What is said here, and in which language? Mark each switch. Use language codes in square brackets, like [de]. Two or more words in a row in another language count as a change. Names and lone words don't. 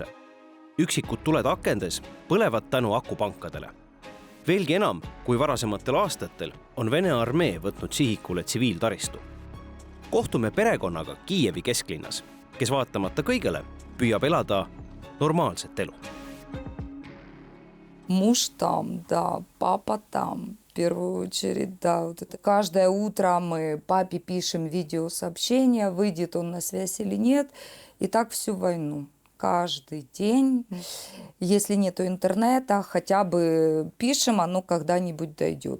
[et] Üksikud tuled akendes põlevad tänu akupankadele. Veelgi enam kui varasematel aastatel on Vene armee võtnud sihikule tsiviiltaristu. Kohtume perekonnaga Kiievi kesklinnas, kes vaatamata kõigele püüab elada normaalset elu. [ru] Муж там, да, папа там, в первую очередь, да. Вот это. Каждое утро мы папе пишем видеосообщение, выйдет он на связь или нет, и так всю войну. Каждый день. Если нету интернета, хотя бы пишем, оно когда-нибудь дойдет.